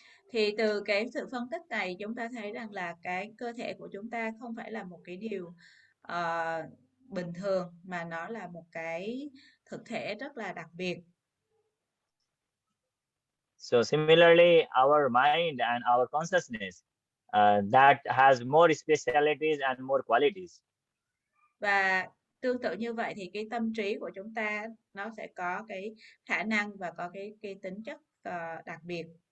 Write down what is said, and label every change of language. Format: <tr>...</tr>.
<vi>Thì từ cái sự phân tích này chúng ta thấy rằng là cái cơ thể của chúng ta không phải là một cái điều bình thường, mà nó là một cái thực thể rất là đặc biệt.</vi> <en>So similarly, our mind and our consciousness, that has more specialities and more qualities.</en> <vi>Và tương tự như vậy thì cái tâm trí của chúng ta nó sẽ có cái khả năng và có cái tính chất đặc biệt.</vi>